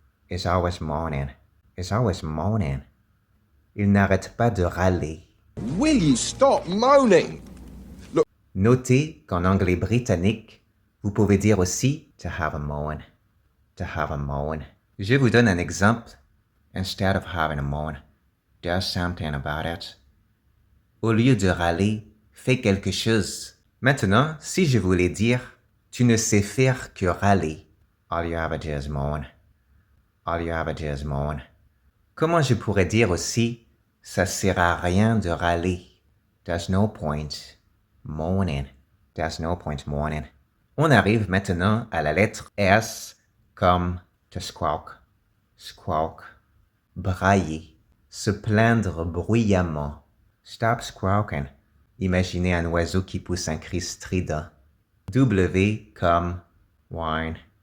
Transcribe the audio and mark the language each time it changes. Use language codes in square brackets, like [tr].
[en] Is always mourning. Is always mourning. [fr] Il n'arrête pas de râler. [en] Will you stop moaning? [fr] Notez qu'en anglais britannique, vous pouvez dire aussi [en] to have a moan. [fr] To have a moan. Je vous donne un exemple. [en] Instead of having a moan, do something about it. [fr] Au lieu de râler, fais quelque chose. Maintenant, si je voulais dire tu ne sais faire que râler. [en] All you have to do is moan. All you have to do is moan. [fr] Comment je pourrais dire aussi ça sert à rien de râler? [en] There's no point moaning. There's no point moaning. [fr] On arrive maintenant à la lettre S comme to squawk. Squawk. Brailler. Se plaindre bruyamment. [en] Stop squawking. [fr] Imaginez un oiseau qui pousse un cri strident. W comme whine.